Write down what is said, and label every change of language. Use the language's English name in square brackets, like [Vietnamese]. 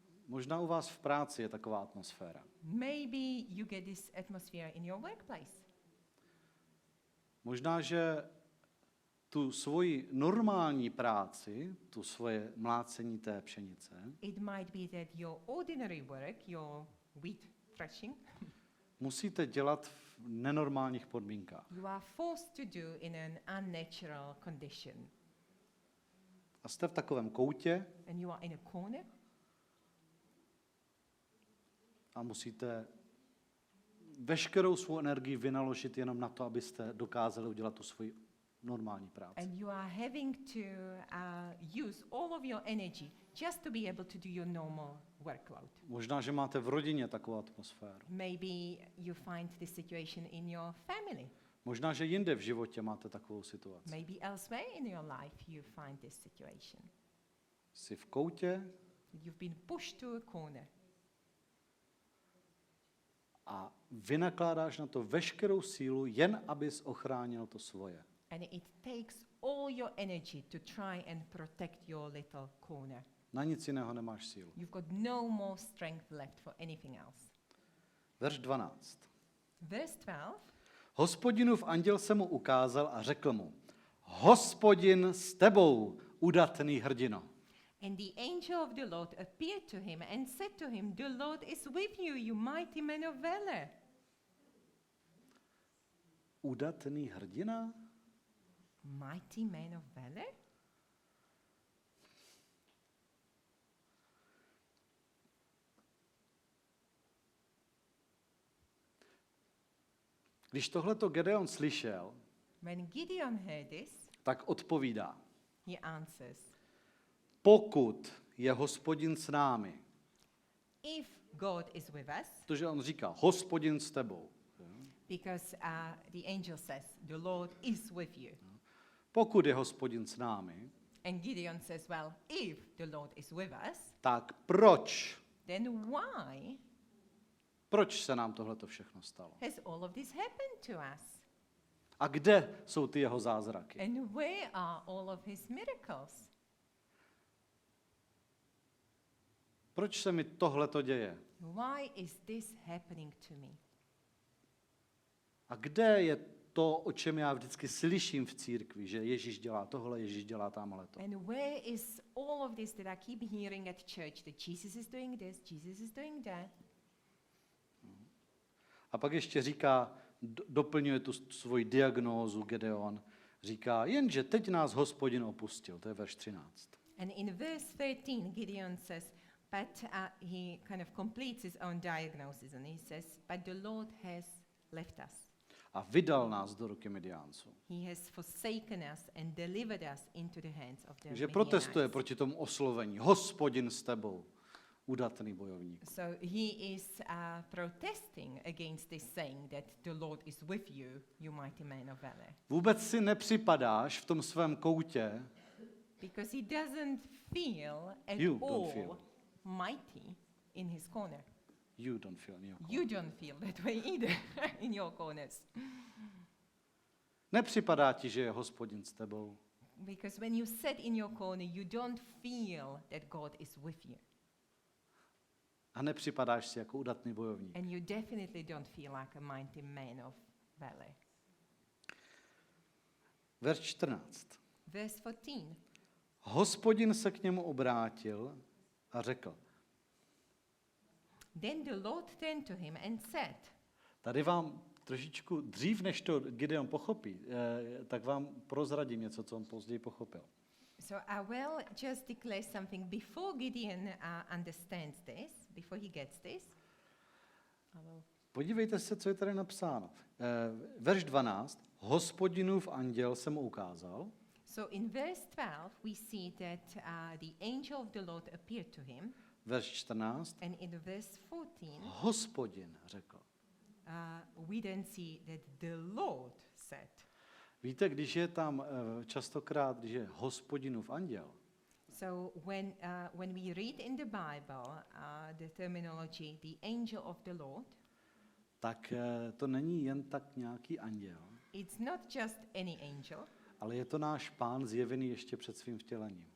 [Czech] Možná u vás v práci je taková atmosféra. [English] Maybe you get this atmosphere in your workplace. [Czech] Možná, že tu svoji normální práci, tu svoje mlácení té pšenice, [English] It might be that your ordinary work, your wheat threshing, [Czech] musíte dělat v nenormálních podmínkách. [English] you are forced to do in an unnatural condition. [Czech] A jste v takovém koutě [English] And you are in a corner [Czech] a musíte veškerou svou energii vynaložit jenom na to, abyste dokázali udělat tu svoji normální práci. [English] and you are having to use all of your energy just to be able to do your normal workload. [Czech] Možná, že máte v rodině takovou atmosféru. [English] Maybe you find this situation in your family. [Czech] Možná, že jinde v životě máte takovou situaci. [English] Maybe elsewhere in your life you find this situation. [Czech] Jsi v koutě [English] You've been pushed to a corner. [Czech] a vynakládáš na to veškerou sílu, jen abys ochránil to svoje. [English] And it takes all your energy to try and protect your little corner. [Czech] Na nic jiného nemáš sílu. [English] You've got no more strength left for anything else. [Czech] Verš 12. [English] Verse 12. [Czech] Hospodinův anděl se mu ukázal a řekl mu, Hospodin s tebou, udatný hrdino. [English] And the angel of the Lord appeared to him and said to him, The Lord is with you, you mighty man of valor. [Czech] Udatný hrdina? [English] Mighty man of valor? [Czech] Když tohleto Gedeon slyšel, [English] When Gideon heard this, [Czech] tak odpovídá, [English] he answers, [Czech] pokud je Hospodin s námi, [English] If God is with us, [Czech] protože on říká, Hospodin s tebou. [English] because the angel says, The Lord is with you. [Czech] Pokud je Hospodin s námi, [English] And Gideon says, Well, if the Lord is with us, [Czech] tak proč? [English] then why [Czech] Proč se nám tohleto všechno stalo? [English] has all of this happened to us? [Czech] A kde jsou ty jeho zázraky? [English] And where are all of his miracles? [Czech] Proč se mi tohleto děje? [English] Why is this happening to me? [Czech] A kde je to, o čem já vždycky slyším v církvi, že Ježíš dělá tohle, Ježíš dělá tamhleto? [English] And where is all of this that I keep hearing at church, that Jesus is doing this, Jesus is doing that? [Czech] A pak ještě říká, doplňuje tu svoji diagnózu Gedeon, říká, jenže teď nás Hospodin opustil, to je verš 13. [English] And in verse 13, Gideon says, but he kind of completes his own diagnosis, and he says, but the Lord has left us. [Czech] A vydal nás do ruky Midiánců. [English] He has forsaken us and delivered us into the hands of the [Czech] Takže protestuje [English] Midianites. [Czech] proti tomu oslovení. Hospodin s tebou, udatný bojovník. [English] So he is protesting against this saying that the Lord is with you, you mighty man of valor. [Czech] Vůbec si nepřipadáš v tom svém koutě, [English] Because he doesn't feel at You don't all feel. mighty in his corner. you don't feel in your corner. You don't feel that way either in your corners. [Czech] Nepřipadá ti, že je Hospodin s tebou. [English] Because when you sit in your corner, you don't feel that God is with you. [Czech] A nepřipadáš si jako udatný bojovník. [English] And you definitely don't feel like a mighty man of valor. [Czech] Verš 14. [English] Verse 14. [Czech] Hospodin se k němu obrátil a řekl, [English] Then the Lord turned to him and said, [Czech] Tady vám trošičku dřív, než to Gideon pochopí, tak vám prozradím něco, co on později pochopil. [English] So I will just declare something before Gideon understands this, before he gets this. [Czech] Podívejte se, co je tady napsáno. Verš 12. Hospodinův anděl se mu ukázal. [English] So in verse 12, we see that the angel of the Lord appeared to him. [Czech] Verš 14. [English] And in verse 14, [Czech] Hospodin řekl. [English] we then see that the Lord said. [Czech] Víte, když je tam častokrát, když je Hospodinův anděl, [English] So when we read in the Bible the terminology, the angel of the Lord, [Czech] tak to není jen tak nějaký anděl, [English] it's not just any angel, [Czech] ale je to náš Pán zjevený ještě před svým vtělením.